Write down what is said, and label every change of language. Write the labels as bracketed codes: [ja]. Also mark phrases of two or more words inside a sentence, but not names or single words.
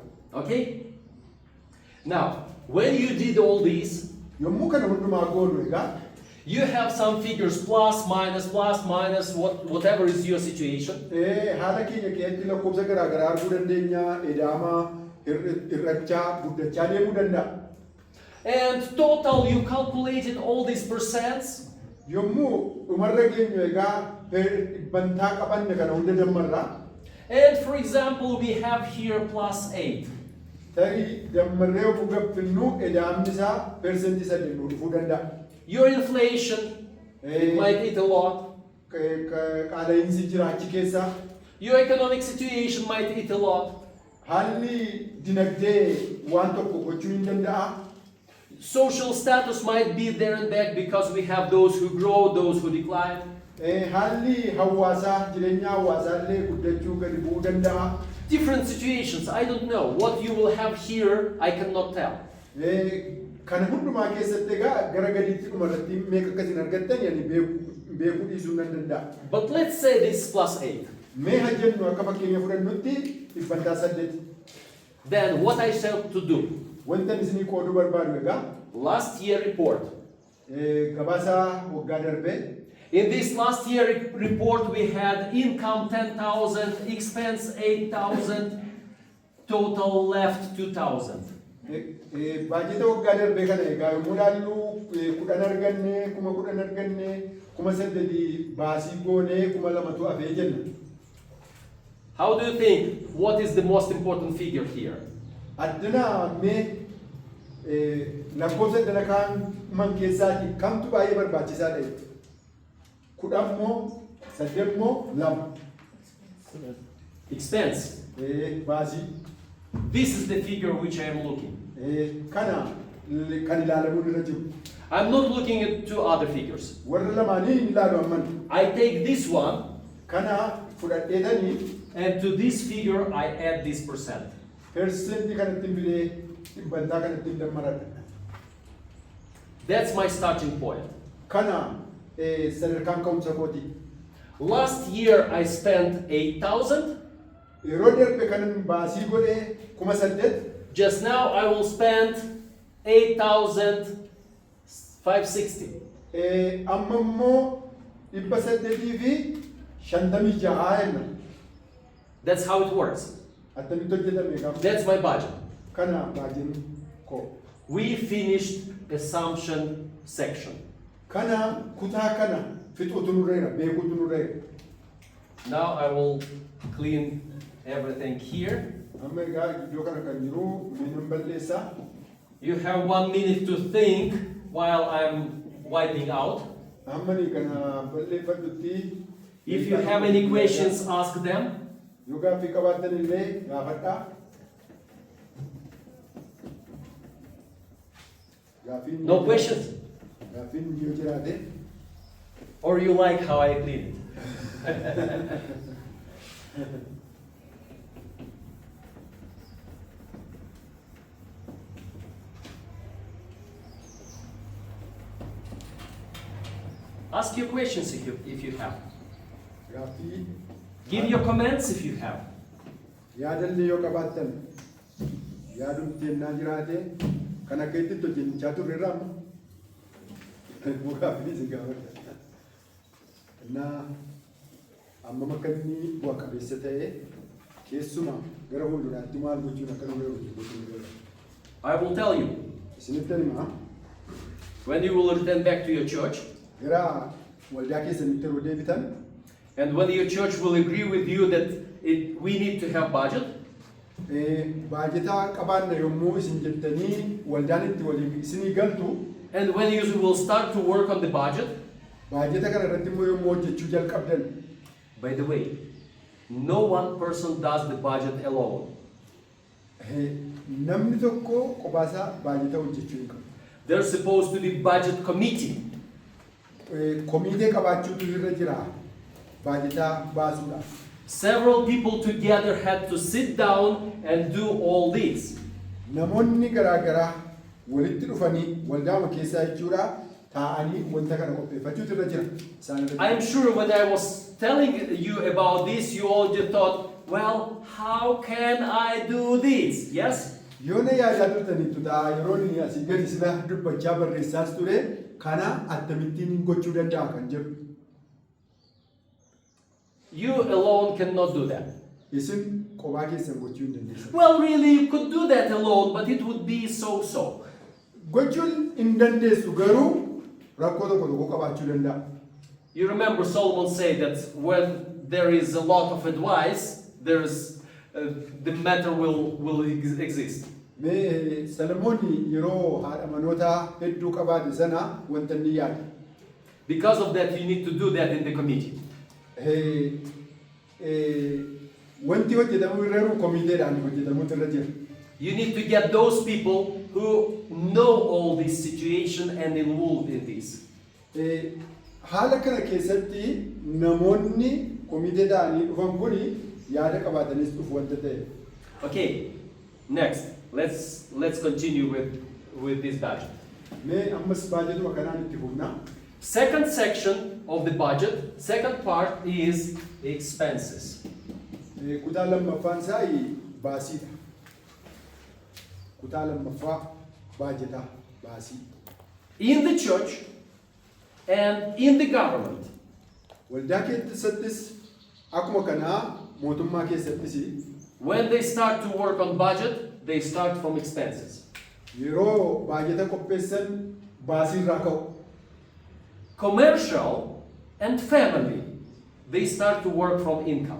[en] Okay? Now, when you did all these, [om] Yommuu kana hundumaa goonu egaa [en] you have some figures plus, minus, whatever is your situation. [om] haala keenya keessatti lakkoofsa garaa garaa arguu dandeenya. Edaamaa, hir'achaa, guddachaa deemuu danda'a. [en] And total, you calculated all these percents. [om] Yommuu dhumarra geenyu egaa dhibbantaa qabanne kana hunda dammarraa. [en] And for example, we have here plus 8. [om] tarii dammarree of gabbinnu edaamni isaa persentii 8 dhufuu danda'a. [en] Your inflation, it might eat a lot. [om] Qaala'insi jiraachi keessaa. [en] Your economic situation might eat a lot. [om] Haalli dinagdee waan tokko gochuu hin danda'a. [en] Social status might be there and back because we have those who grow, those who decline. [om] Haalli hawaasaa jireenya hawaasaallee guddachuu gadi bu'uu danda'a. [en] Different situations, I don't know. What you will have here, I cannot tell. [om] Kana hundumaa keessatti egaa gara gadiitti dhumarratti meeqa akkasiin argattan yani beekuu dhiisuu nan danda'a. [en] But let's say this plus 8. [om] Mee haa jennu akka fakkeenya fudhannutti 800. [en] Then what I said to do? [om] Wanta isinii qooduu barbaadu egaa [en] Last year report. [om] Gabaasa waggaa darbee. [en] In this last year report we had income 10,000, expense 8,000, total left 2,000. [om] Baajeta waggaa darbee kana egaa yommuu ilaallu 10 arganne, 10 arganne, 8 baasii goonee 2,000tu hafee jenna. [en] How do you think? What is the most important figure here? [om] Addana mee lakkoofsa addana kaan man keessaati kamtu baay'ee barbaachisaa ta'e? 10 moo 8 moo 2? [en] Expense. [om] Baasii. [en] This is the figure which I am looking. [om] Kana kan ilaalamuu irra jiru. [en] I'm not looking at two other figures. [om] Warra lamaanii hin ilaalu amman. [en] I take this one, [om] Kana fudhadheetanii [en] and to this figure I add this percent. [om] persentii kanatti bidee dhibbantaa kanatti dammaradha. [en] That's my starting point. [om] Kana sadarkaan ka'umsa kooti. [en] Last year I spent 8,000. [om] Yeroo darbe kanan baasii godhee 8,000. [en] Just now I will spend 8,560. [om] Amma immoo 856 jenna. [en] That's how it works. [om] Attamitti hojjetame gaafa. [en] That's my budget. [om] Kana baajin koo. [en] We finished assumption section. [om] Kana kutaa kana fixuutu nurreera beekuutu nurreera. [en] Now I will clean everything here. [om] Amma egaa iddoo kana kan jiru miidhan balleessaa. [en] You have 1 minute to think while I'm wiping out. [om] Amma ni kana balleeffadhutti. [en] If you have any questions, ask them. [om] Yoo gaaffii qabaattan illee gaafadhaa. Gaaffiin [en] No questions? [om] Gaaffiin yoo jiraate. [en] Or you like how I clean it? Ask your questions if you have. [om] Gaaffii [en] Give your comments if you have. [om] yaadallee yoo qabaattan yaadumti ennaa jiraate kan akka itti hojjechaa turreerra amma. Gaaffii isin gaafadha. Innaa amma akka inni bu'a qabeessa ta'e keessumaa gara fuulduraatti maal gochuun akka nurra hojjetu. [en] I will tell you. [om] Isinitti himaa [en] When you will return back to your church, [om] gara waldaa keessanitti yeroo deebitan [en] and when your church will agree with you that we need to have budget, [om] baajetaa qabaanna yommuu isin jettanii waldaan itti waliin isinii galtu [en] and when you will start to work on the budget, [om] baajeta kana irratti immoo yommuu hojjechuu jalqabdan. [en] by the way, no one person does the budget alone. [om] Namni tokko qophaasa baajeta hojjechuu hin qabu. [en] There's supposed to be budget committee. [om] Komitee qabaachuutu irra jira baajetaa baasuudhaaf. [en] Several people together had to sit down and do all this. [om] Namoonni garaagaraa walitti dhufanii waldaama keessaa jechuudha taa'anii wanta kana qopheeffachuutu irra jira. [en] I am sure when I was telling you about this, you all just thought, well, how can I do this? Yes? [om] Yoo na yaadaa turtaniitu ta'a yeroo inni asii gadi sila dubbachaa barreessaas ture kana akkamittiin gochuu danda'a kan jedhu. [en] You alone cannot do that. [om] Isin kophaa keessan gochuu hin dandeessan. [en] Well, really, you could do that alone, but it would be so-so. [om] Gochuun hin dandeessu garuu rakkoo tokko tokko qabaachuu danda'a. [en] You remember Solomon said that when there is a lot of advice, the matter will exist. [om] Mee Salamoon yeroo haadha manootaa hedduu qabaate sana wanta inni yaade. [en] Because of that, you need to do that in the committee. [om] Wanti hojjetamu irra komiteedhaan hojjetamutu irra jira. [en] You need to get those people who know all this situation and involved in this. [om] Haala kana keessatti namoonni komiteedhaan dhufan kuni yaada qabaatanis dhufu wanta ta'e. [en] Okay, next. Let's continue with this budget. [om] Mee ammas baajetuma kanaan itti fufna. [en] Second section of the budget, second part is expenses. [om] Kutaa lammaffaan isaa baasiidha. Kutaa lammaffaa baajetaa baasii. [en] In the church and in the government. [om] Waldaa keessattis akkuma kanaa mootummaa keessattis [en] when they start to work on budget, they start from expenses. [om] Yeroo baajeta qopheessan baasii irraa ka'u. [en] Commercial and family, they start to work from income.